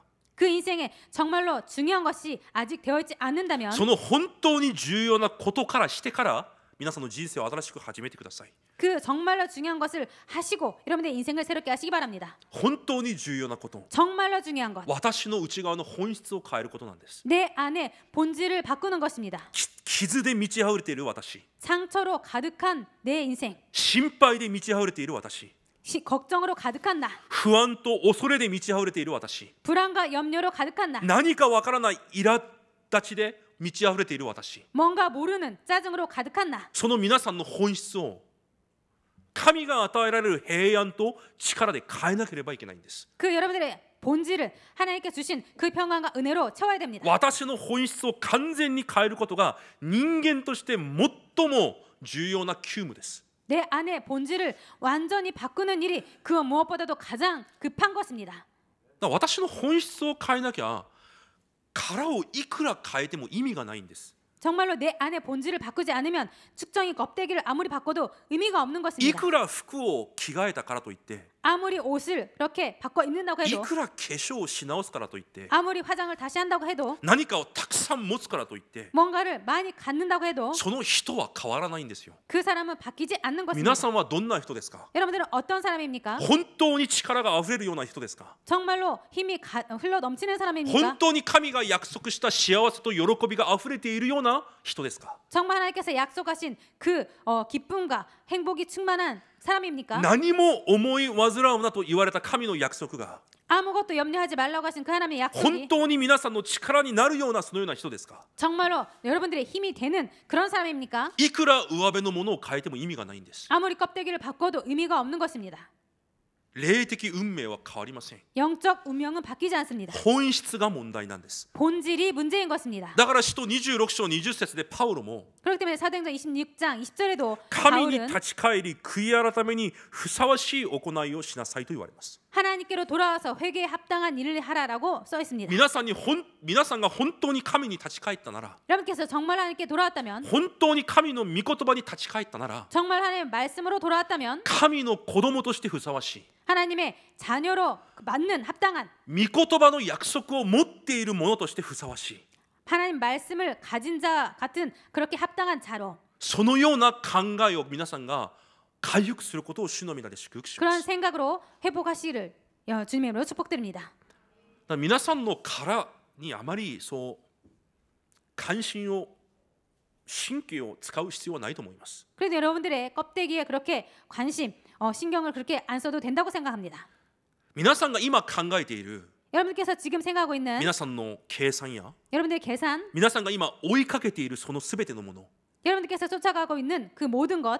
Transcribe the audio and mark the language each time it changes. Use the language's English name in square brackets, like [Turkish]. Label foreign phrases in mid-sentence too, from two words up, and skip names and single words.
[Korean] 그 인생에 정말로 중요한 것이 아직 되어 있지 않는다면 [Japanese] その本当に重要なことからしてから皆さんの人生を新しく始めてください。 [Korean] 그 정말로 중요한 것을 하시고 여러분의 인생을 새롭게 하시기 바랍니다. [Japanese] 本当に重要なこと、 [Korean] 정말로 중요한 것. [Japanese] 私の内側の本質を変えることなんです。 [Korean] 내 안에 본질을 바꾸는 것입니다. [Japanese] 傷で満ち溢れている私、 [Korean] 상처로 가득한 내 인생, [Japanese] 心配で満ち溢れている私、 [Korean] 걱정으로 가득한 나, [Japanese] 不安と恐れで満ち溢れている私、 [Korean] 불안과 염려로 가득한 나, [Japanese] 何かわからない苛立ちで満ち溢れている私、 [Korean] 뭔가 모르는 짜증으로 가득한 나. [Japanese] その皆さんの本質を神が与えられる平安と力で変えなければいけないんです。 [Korean] 그 여러분들의 본질을 하나님께 주신 그 평안과 은혜로 채워야 됩니다. [Japanese] 私の本質を完全に変えることが人間として最も重要な急務です。 [Korean] 내 안의 본질을 완전히 바꾸는 일이 그 무엇보다도 가장 급한 것입니다. [Japanese] だから私の本質を変えなきゃ殻をいくら変えても意味がないんです。 [Korean] 정말로 내 안의 본질을 바꾸지 않으면 측정이 껍데기를 아무리 바꿔도 의미가 없는 [Japanese] い [Korean] 것입니다. [Japanese] くら服を着替えたからといって、 [Korean] 아무리 옷을 그렇게 바꿔 입는다고 [Japanese] い [Korean] 해도 [Japanese] くら化粧をし直すからといって、 [Korean] 아무리 화장을 다시 한다고 해도 [Japanese] 何かをたくさん持つからといって [Korean] 뭔가를 많이 갖는다고 해도 [Japanese] その人は変わらないんですよ。 [Korean] 그 사람은 바뀌지 않는 [Japanese] 皆 [Korean] 것입니다. [Japanese] さんはどんな人ですか？ [Korean] 여러분들은 어떤 사람입니까? [Japanese] 本当に力があふれるような人ですか？ [Korean] 정말로 힘이 흘러 넘치는 [Japanese] 本 [Korean] 사람입니까? [Japanese] 当に神が約束した幸せと喜びがあふれているような人ですか？ [Korean] 정말 하나님께서 약속하신 그 기쁨과 행복이 충만한 사람입니까? [Japanese] 何も思い煩うなと言われた神の約束が [Korean] 아무것도 염려하지 말라고 하신 그 하나님의 [Japanese] 本 [Korean] 약속이 [Japanese] 当に皆さんの力になるようなそのような人ですか？ [Korean] 정말로 여러분들의 힘이 되는 그런 사람입니까? [Japanese] いくら上辺のものを変えても意味がないんです。 [Korean] 아무리 껍데기를 바꿔도 의미가 없는 것입니다. [Japanese] 霊的運命は変わりません。 [Korean] 영적 운명은 바뀌지 않습니다. [Japanese] 本質が問題なんです。 [Korean] 본질이 문제인 것입니다. [Japanese] だから使徒26章20節でパウロも [Korean] 그렇기 때문에 사도행전 26장 20절에도 [Japanese] 神に [Korean] 바울은 [Japanese] 立ち返り悔い改めにふさわしい行いをしなさいと言われます。 [Korean] 하나님께로 돌아와서 회개에 합당한 일을 하라라고 써 있습니다. [Japanese] 皆さんが本当に神に立ち返ったなら [Korean] 여러분께서 정말 하나님께 돌아왔다면 [Japanese] 本当に神の御言葉に立ち返ったなら [Korean] 정말 하나님의 말씀으로 돌아왔다면 [Japanese] 神の子供としてふさわしい [Korean] 하나님의 자녀로 맞는 합당한 [Japanese] 御言葉の約束を持っている者としてふさわしい [Korean] 하나님 말씀을 가진 자 같은 그렇게 합당한 자로 [Japanese] そのような考えを皆さんが回復することを主の皆で祝福しま [Korean] 그런 [Japanese] す。 [Korean] 생각으로 회복하시기를 주님의 이름으로 축복드립니다. [Japanese] だから皆さんの殻にあまりそう関心を神経を使う必要はないと思います。 [Korean] 그래도 여러분들의 껍데기에 그렇게 관심, 신경을 그렇게 안 써도 된다고 생각합니다. [Japanese] 皆さんが今考えている [Korean] 여러분께서 지금 생각하고 있는 [Japanese] 皆さんの計算や [Korean] 여러분들의 계산, [Japanese] 皆さんが今追いかけているそのすべてのもの [Korean] 여러분들께서 쫓아가고 있는 그 모든 것,